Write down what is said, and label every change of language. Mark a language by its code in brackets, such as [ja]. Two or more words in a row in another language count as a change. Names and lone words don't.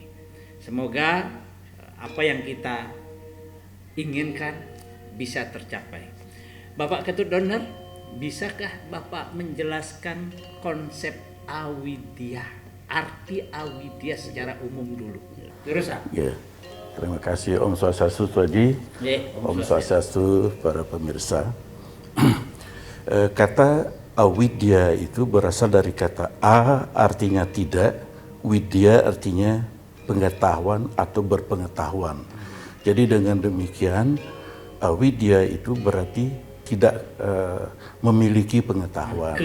[id] Semoga apa yang kita inginkan bisa tercapai. Bapak Ketut Doner, bisakah Bapak menjelaskan konsep awidya, arti awidya secara umum dulu? Terus Ya. Terima kasih Om Swastiastu tadi. Om Swastiastu para pemirsa. Kata awidya itu berasal dari kata a artinya tidak, widya artinya pengetahuan atau berpengetahuan. Jadi dengan demikian awidya itu berarti tidak memiliki pengetahuan.